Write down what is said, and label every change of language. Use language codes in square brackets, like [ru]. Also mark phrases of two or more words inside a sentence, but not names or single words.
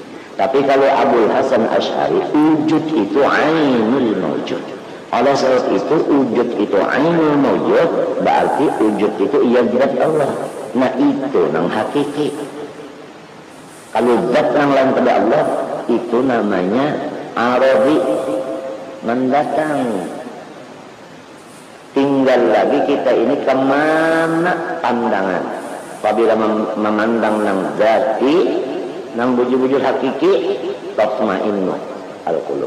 [id] Tapi kalau Abul Hasan Asy'ari, wujud itu [ar] ainul mawjud. [id] Oleh sebab itu wujud itu [ar] ainul mawjud, [id] berarti wujud itu ia zat Allah. [bjn] Nah itu nang hakiki. [id] Kalau zat yang lain pada Allah, itu namanya arodi, mendatang. Tinggal lagi kita ini kemana pandangan. Apabila memandang nang zati, nang wujud-wujud hakiki, [ar] tatma'innu al-qulub.